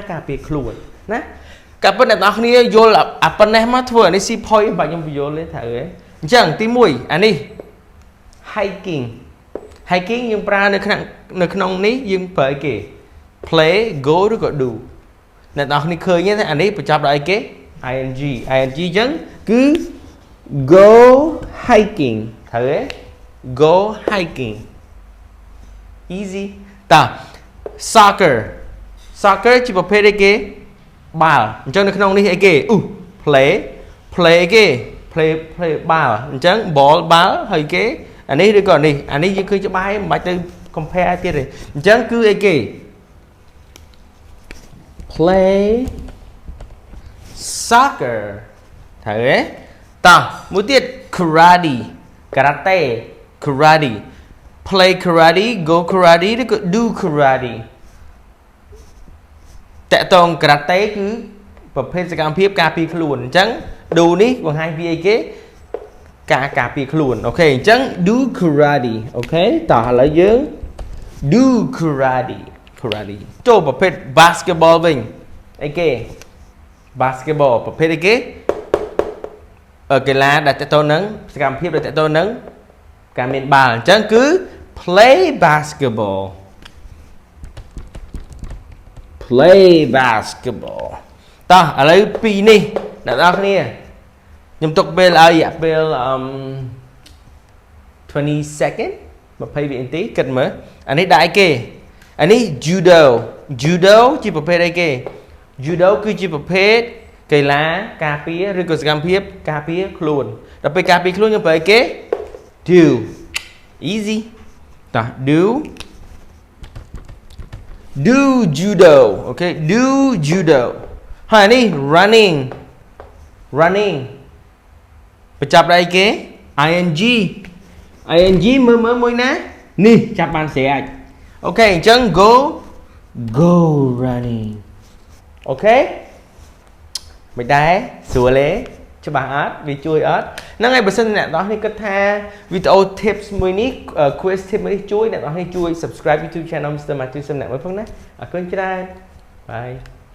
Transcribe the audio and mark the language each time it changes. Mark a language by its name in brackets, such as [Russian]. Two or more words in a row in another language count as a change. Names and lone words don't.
[Khmer] ការពារខ្លួនណាកាលប៉ុន្តែអ្នកនរគ្នាយល់អាប៉ុណ្ណេះមកធ្វើអានេះ [English] C point [Khmer] បាទខ្ញុំបញ្យល់ទេត្រូវទេអញ្ចឹងទី1អានេះ hiking យើងប្រើនៅក្នុងនេះយើងប្រើគេ [English] play go [Khmer] ឬក៏ do អ្នកនរគ្នាឃើញទេអានេះបញ្ចប់ ដោយអីគេ ing អញ្ចឹងគឺ [English] go hiking [Khmer] ត្រូវទេ [English] go hiking easy [Khmer] តើ soccer ជា ប្រភេទអីគេបាល់អញ្ចឹងនៅក្នុងនេះអីគេplay អីគេ play បាល់អញ្ចឹង ball បាល់ហើយគេអានេះឬក៏អានេះយើងឃើញច្បាស់ហើយមិនបាច់ទៅ compare ទៀតទេអញ្ចឹងគឺអីគេ [English] play soccer [Khmer] ត្រូវទេតោះមួយទៀត karate [English] play karate go karate [Khmer] ឬក៏ [English] do karate [Khmer] តកតង karate គឺប្រភេទសកម្មភាពការពារខ្លួនអញ្ចឹង do នេះបង្ហាញពីអីគេការពារខ្លួនអូខេអញ្ចឹង [English] do karate [Khmer] អូខេតោះឥឡូវយើង [English] do karate [Khmer] ចូលប្រភេទ basketball វិញអីគេ basketball ប្រភេទអីគេកីឡាដែលតទៅនឹងសកម្មភាពដែលតទៅនឹងការមានបាល់អញ្ចឹងគឺ [English] play basketball [Khmer] តោះឥឡូវពីរនេះអ្នកនរគ្នាខ្ញុំទុកពេលឲ្យរយៈពេល20 second 20 វិនាទីគិតមើលអានេះដាក់អីគេអានេះ judo ជាប្រភេទអីគេ judo គឺជាប្រភេទកីឡាការពារឬក៏សកម្មភាពការពារខ្លួនដល់ពេលការពារខ្លួនយើងប្រើអីគេ [English] do easy [Khmer] តោះ [English] do judo [Khmer] អូខេ [English] do judo [Khmer] ហើយនេះ running បញ្ចប់ដោយអីគេ ing មើលមួយណានេះចាប់បានស្រេចអូខេអញ្ចឹង [English] go running [Khmer] អូខេមិនដែរស្រួលទេច្បាស់អត់វាជួយអត់ហ្នឹងហើយបើសិនអ្នកនរនេះគិតថាវីដេអូ tips មួយនេះ [English] quiz tip [Khmer] មួយនេះជួយអ្នកនរនេះជួយ [English] subscribe YouTube channel Mr. [Khmer] Matthewson អ្នកមើលផងណាអរគុណច្រើនបាយ